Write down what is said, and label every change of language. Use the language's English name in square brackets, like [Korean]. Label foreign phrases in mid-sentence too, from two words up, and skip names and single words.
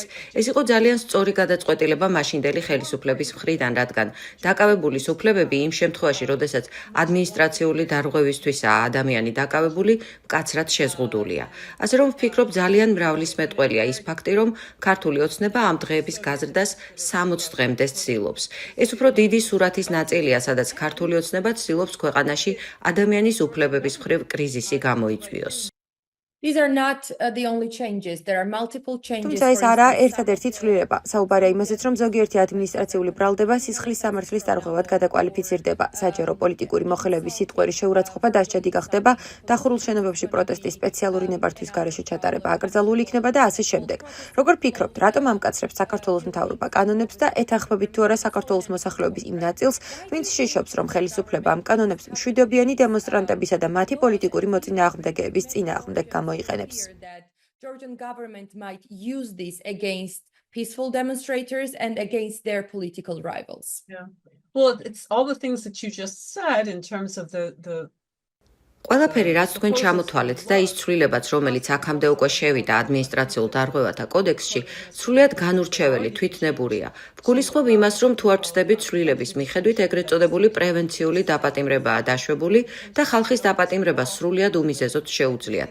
[Georgian] ეს იყო ძალიან სწორი გადაწყვეტილება მაშინდელი ხელისუფლების მხრიდან, რადგან დაკავებული უფლებები იმ შემთხვევაში, როდესაც ადმინისტრაციული დარღვევისთვისაა ადამიანი დაკავებული, მკაცრად შეზღუდულია. ასე რომ ვფიქრობ, ძალიან მრავლისმეტყველია ის ფაქტი, რომ ქართული ოცნება ამ დღეების გაზრდას 60 დღემდე ცდილობს. ეს უფრო დიდი სურათის ნაწილია, სადაც ქართული ოცნება ცდილობს ქვეყანაში ადამიანის უფლებების მხრივ კრიზისი გამოიწვიოს. [English] These are not the only changes. There are multiple changes. [Georgian] თუმცა ეს არა ერთადერთი ცვლილება. საუბარია იმაზეც, რომ ზოგიერთი ადმინისტრაციული ბრალდება სისხლის სამართლის დარღვევად გადაკვალიფიცირდება. საჯარო პოლიტიკური მოხელეების სიტყვერი შეურაცხყოფა დასჯადი გახდება, დახურულ შენობებში პროტესტის სპეციალური ნებართვის გარეშე ჩატარება აკრძალული იქნება და ასე შემდეგ. როგორ ფიქრობთ, რატომ ამკაცრებს საქართველოს მთავრობა კანონებს და ეთანხმებით თუ არა საქართველოს მოსახლეობის იმ ნაწილს, ვინც შიშობს, რომ ხელისუფლება ამ კანონებს მშვიდობიანი დემონსტრანტებისა და მათი პოლიტიკური მოწინააღმდეგეების წინააღმდეგ გამოიყენებს? [English] That Georgian government might use this against peaceful demonstrators and against their political rivals. Yeah. Well, it's all the things that you just said in terms of the [Georgian] ყველაფერი, რაც თქვენ ჩამოთვალეთ და ის ცვლილებაც, რომელიც აქამდე უკვე შევიდა ადმინისტრაციულ დარღვევათა კოდექსში, სრულიად განურჩეველი, თვითნებურია. ვგულისხმობ იმას, რომ თუ არ ვწდებით ცვლილების მიხედვით, ეგრეთ წოდებული პრევენციული დაპატიმრებაა დაშვებული და ხალხის დაპატიმრება სრულიად უმიზეზოდ შეუძლიათ.